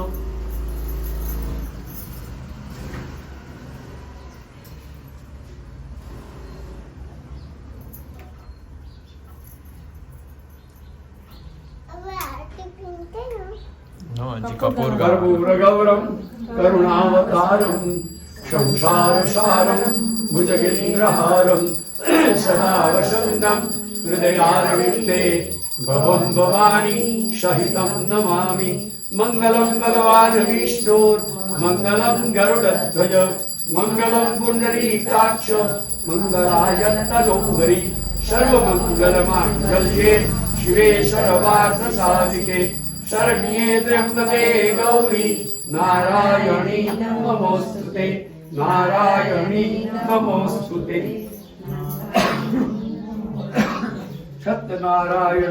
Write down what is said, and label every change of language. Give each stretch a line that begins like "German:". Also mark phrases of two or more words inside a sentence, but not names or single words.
Gujarati: કપૂર
Sanskrit: कर्पूर गौरम करुणावतारम संसार सारम भुजगेन्द्रहारम सदा वसंतम हृदयारविंदे भवं भवानी सहितं नमामि मङ्गलं भगवान् विष्णोर्मङ्गलं गरुडध्वज मङ्गलं पुण्डरीकाक्ष मङ्गलायतनोहरि सर्वमङ्गलमाङ्गल्ये शिवे सर्वार्थसाधिके शरण्ये त्र्यम्बके गौरी नारायणी नमोस्तुते नारायणी नमोस्तुते सत्यनारायण